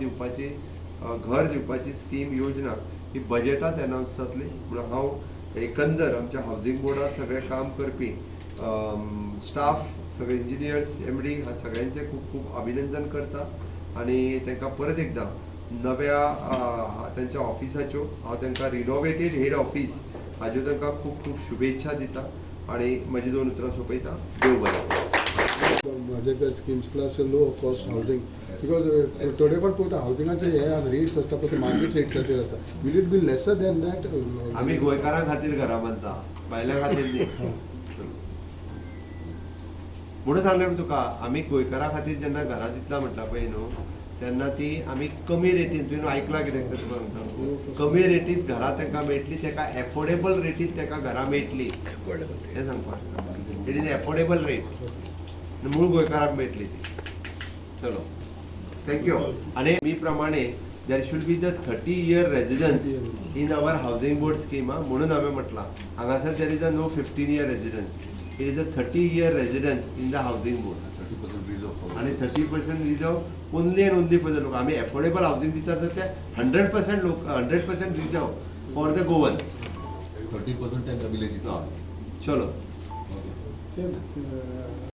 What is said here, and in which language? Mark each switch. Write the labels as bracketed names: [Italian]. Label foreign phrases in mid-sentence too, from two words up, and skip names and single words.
[Konkani] दिवपाची घर दिवपाची स्कीम योजना ही बजेटांत अनावन्स जातली म्हणून हांव एकंदर आमच्या हाऊसिंग बोर्डात सगळें काम करपी स्टाफ सगळे इंजिनियर्स MD ह्या सगळ्यांचे खूब खूब अभिनंदन करता आनी तांकां परत एकदां नव्या तांच्या ऑफिसाच्यो हांव तांकां [English] renovated head office [Konkani] हाज्यो तांकां खूब खूब शुभेच्छा दिता आनी म्हजी 2 उतरां सोंपयता देव बरें माझे घर [English] schemes plus low cost housing because [Konkani] थोडे फावट पळयता हाऊसिंगाचे हे रेट्स आसता पळय ते मार्केट रेट्साचेर आसता [English] will it be lesser than that [Konkani] आमी गोंयकारां खातीर घरां बांदता भायल्या खातीर न्ही म्हणून सांगलें तुका आमी गोंयकारां खातीर जेन्ना घरां दितला म्हटला पळय न्हू तेन्ना ती आमी कमी रेटीन तुवें आयकलां कितें तुका म्हणटा कमी रेटींत घरां तांकां मेळटली ताका एफोर्डेबल रेटींत ताका घरां मेळटली हें सांगपाक [English] it is affordable rate [Konkani] मूळ गोंयकारांक मेळटली ती चलो थँक्यू आनी मी प्रमाणे [English] there should be the 30-year residence in our housing board scheme [Konkani] म्हणून हांवें म्हटलां हांगासर [English] there is a no 15-year residence it is a 30-year residence in the housing board 30% reserve आणि 30% reserve only and only for the [Konkani] लोक आम्ही [English] affordable housing [Konkani] दितात तर ते 100% लोक [English] 100% reserve for the Goans [Konkani] 30% त्यांच्या विलेज चलो [English] सेम